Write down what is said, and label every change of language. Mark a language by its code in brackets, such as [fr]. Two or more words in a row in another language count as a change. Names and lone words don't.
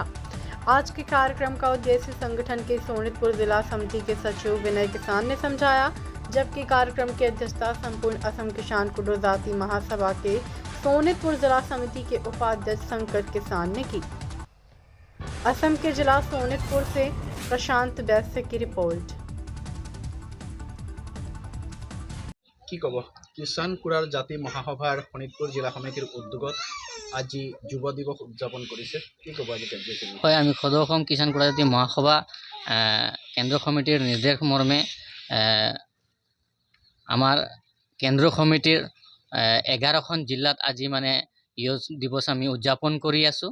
[hi] आज के कार्यक्रम का उद्देश्य संगठन के सोनितपुर जिला समिति के सचिव विनय किसान ने समझाया, जबकि कार्यक्रम की अध्यक्षता संपूर्ण असम किसान कुडुर जाति महासभा के सोनितपुर जिला समिति के उपाध्यक्ष शंकर किसान ने की। असम के जिला सोनितपुर से प्रशांत वैश्य की रिपोर्ट। [as] কি কব কিষাণ কুৰাৰ জাতি মহাসভাৰ শোণিতপুৰ জিলা সমিতিৰ উদ্যোগত আজি যুৱ দিৱস উদযাপন কৰিছে, কি কব আজি কাৰ্যসূচী? হয়, আমি সদৌ অসম কিষাণ কুৰা জাতি মহাসভা কেন্দ্ৰীয় সমিতিৰ নিৰ্দেশ মৰ্মে আমাৰ কেন্দ্ৰীয় সমিতিৰ 11খন জিলাত আজি মানে ইয়ুথ দিৱস আমি উদযাপন কৰি আছোঁ।